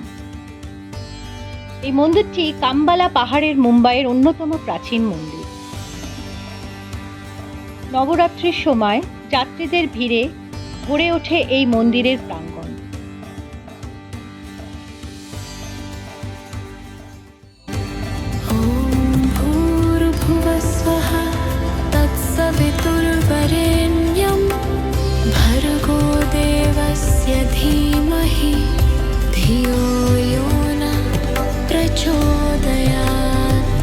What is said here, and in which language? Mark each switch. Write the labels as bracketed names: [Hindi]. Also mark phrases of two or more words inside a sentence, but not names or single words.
[Bangla] এই মন্দিরটি কাম্বালা পাহাড়ের মুম্বাইয়ের অন্যতম প্রাচীন মন্দির। নবরাত্রির সময় যাত্রীদের ভিড়ে ভরে ওঠে এই মন্দিরের প্রাঙ্গণ। [Sanskrit] वितुर्वरेण्यं भर्गो देवस्य धीमहि धियो यो न प्रचोदयात्।